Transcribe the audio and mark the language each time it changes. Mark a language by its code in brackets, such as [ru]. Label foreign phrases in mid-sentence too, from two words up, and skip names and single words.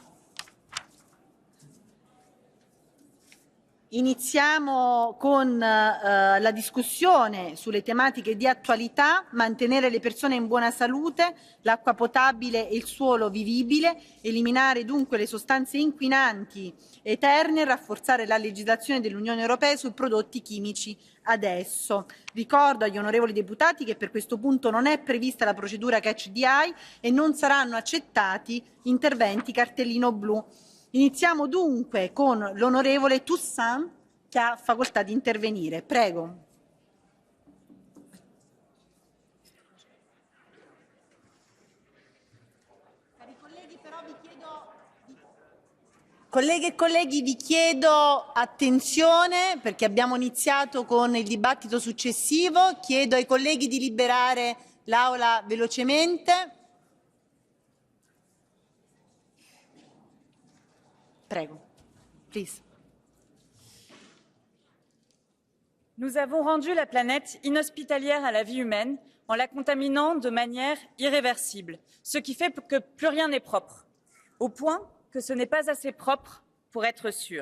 [it] Iniziamo con la discussione sulle tematiche di attualità: mantenere le persone in buona salute, l'acqua potabile e il suolo vivibile, eliminare dunque le sostanze inquinanti eterne e rafforzare la legislazione dell'Unione Europea sui prodotti chimici. Adesso ricordo agli onorevoli deputati che per questo punto non è prevista la procedura [en] catch the eye [it] e non saranno accettati interventi cartellino blu. Iniziamo dunque con l'onorevole Toussaint, che ha facoltà di intervenire. Prego. Colleghe e colleghi, vi chiedo attenzione perché abbiamo iniziato con il dibattito successivo. Chiedo ai colleghi di liberare l'Aula velocemente. Prego. Please. [fr] Nous avons rendu la planète inhospitalière à la vie humaine en la contaminant de manière irréversible, ce qui fait que plus rien n'est propre, au point que ce n'est pas assez propre pour être sûr.